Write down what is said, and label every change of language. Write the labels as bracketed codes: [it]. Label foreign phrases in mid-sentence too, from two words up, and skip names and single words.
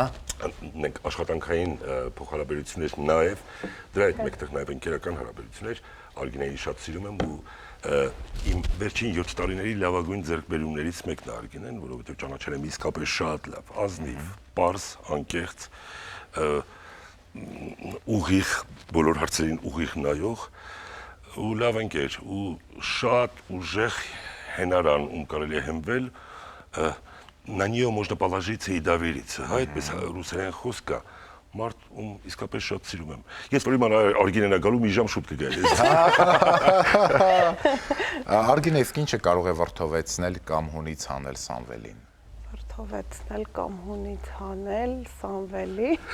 [hy] Մենք աշխատանքային փոխհարաբերություններ նաև, դրա հետ մեկտեղ նաև ընկերական հարաբերություններ, Արգինեին շատ սիրում եմ ու իմ վերջին 7 տարիների լավագույն ձեռքբերումներից մեկն է Արգինեն, որովհետև ճանաչել եմ իսկապես շատ լավ, ազնիվ, պարզ, անկեղծ, ուղիղ, բոլոր հարցերին ուղիղ նայող ու լավ ընկեր ու շատ ուժեղ հենարան, ում կարելի է հենվել, [ru] на нее можно положиться и довериться, [hy] հա, այդպես ռուսերեն խոսք կա, մարդ ում իսկապես շատ սիրում եմ։ Ես որ իմանա Արգինեն է գալու մի ժամ շուտ կգայ։ Արգինե, իսկ ինչը կարող է վրդովեցնել կամ հունից հանել Սամվելին։ Վրդովեցնել կամ հունից հանել Սամվելի։